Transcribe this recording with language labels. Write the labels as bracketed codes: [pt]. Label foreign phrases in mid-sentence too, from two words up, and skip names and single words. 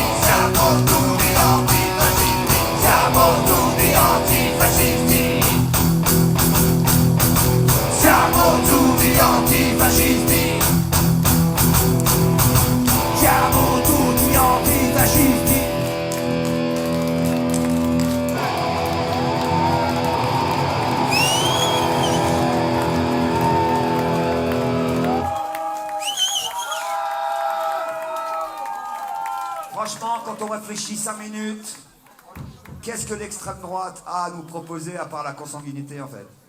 [it] Siamo tutti antifascisti. Siamo tutti antifascisti. Siamo tutti antifascisti. Siamo tutti antifascisti. [fr] Franchement, quand on réfléchit 5 minutes, qu'est-ce que l'extrême droite a à nous proposer à part la consanguinité en fait?